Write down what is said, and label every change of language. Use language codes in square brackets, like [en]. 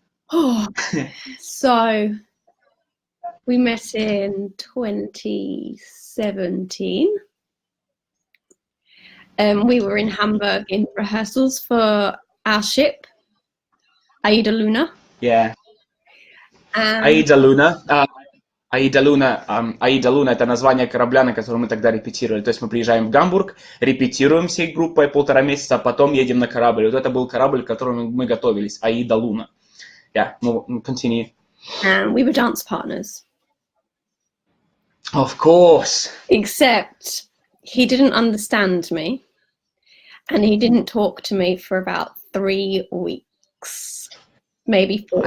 [en] Oh, so we met in 2017. We were in Hamburg in rehearsals for our ship, Aida Luna. Yeah. And [ru] Аида Луна. Аида Луна — это название корабля, на котором мы тогда репетировали. То есть мы приезжаем в Гамбург, репетируем всей группой 1,5 месяца, а потом едем на корабль. Вот это был корабль, к которому мы готовились. Аида Луна. [en] Yeah, continue. and we were dance partners. Of course. Except he didn't understand me, and he didn't talk to me for about 3 weeks, maybe 4.